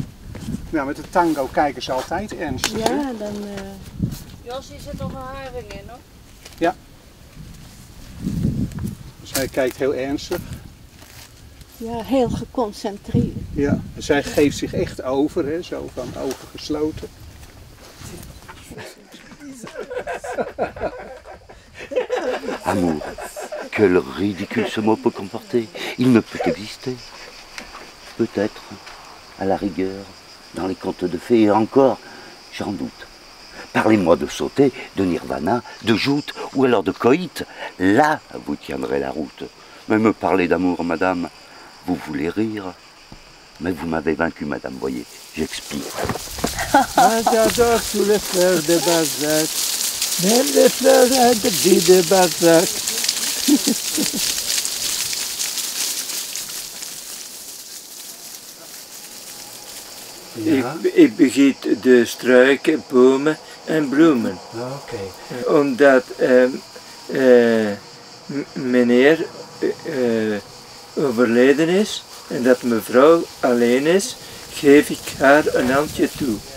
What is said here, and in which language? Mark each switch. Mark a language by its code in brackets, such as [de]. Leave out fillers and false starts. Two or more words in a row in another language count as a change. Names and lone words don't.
[nl] Nou, met de tango kijken ze altijd ernstig. Ja, dan... Jos, hier zit nog een haring in, hoor. Ja. Dus hij kijkt heel ernstig. Ja, heel geconcentreerd. Ja, en zij geeft zich echt over, hè, zo van ogen gesloten. [fr] Amour, quel ridicule ce mot peut comporter. Il ne peut exister. Peut-être, à la rigueur, dans les contes de fées, et encore, j'en doute. Parlez-moi de sauter, de nirvana, de joute ou alors de coït. Là, vous tiendrez la route. Mais me parler d'amour, madame, vous voulez rire. Mais vous m'avez vaincu, madame, voyez, j'explique. Moi j'adore tous les fleurs de Balzac, même les fleurs interdites de Balzac. [nl] Ja. Ik begiet de struiken, bomen en bloemen. Oké. Omdat meneer overleden is en dat mevrouw alleen is, geef ik haar een handje toe.